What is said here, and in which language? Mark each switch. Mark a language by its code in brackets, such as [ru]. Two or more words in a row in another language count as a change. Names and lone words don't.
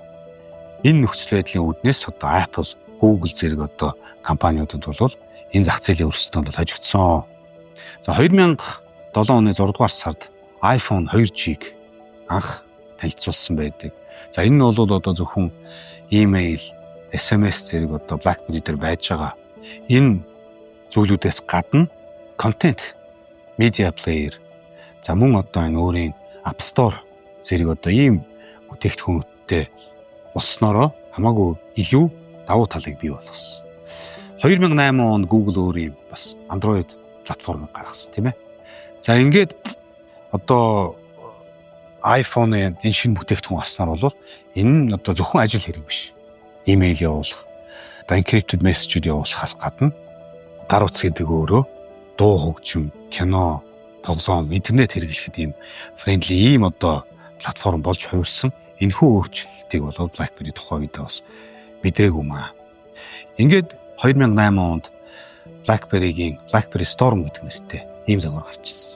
[mn] Энэ нөхцөл байдлын үүднээс одоо Apple, Google зэрэг одоо компаниудад бол энэ зах зээлийн өрсөлдөөнд хожигдсон. За 2007 оны 6 дугаар сард iPhone 2G-г анх танилцуулсан байдаг. За энэ нь бол одоо зөвхөн имэйл, SMS зэрэг одоо BlackBerry дээр байж байгаа энэ зүйлүүдээс гадна content, [en] media player, [mn] за мөн одоо энэ өөрийн App Store зэрэг одоо ийм бүтээгдэхүүнүүдтэй болсноороо хамаагүй илүү давуу талыг бий болгосон. 2008 онд Google өөрийн бас Android платформыг гаргасан тийм ээ. За ингээд одоо iPhone-ийн энэ шинэ бүтээгдэхүүн гарснаар бол энэ нь одоо зөвхөн ажил хэрэг биш. Имэйл явуулах, одоо [en] encrypted message- [mn] үүд явуулахаас гадна гар утас гэдэг өөрөө дуу хөгжим, кино, тоглоом, интернет хэрэглэхэд ийм friendly ийм одоо платформ болж хувирсан. Энэхүү өөрчлөлтийг бол BlackBerry тухайн үедээ бас мэдрээгүй маа. Ингээд 2008 онд BlackBerry-гийн BlackBerry Storm гэдэг нэртэй ийм загвар гарч ирсэн.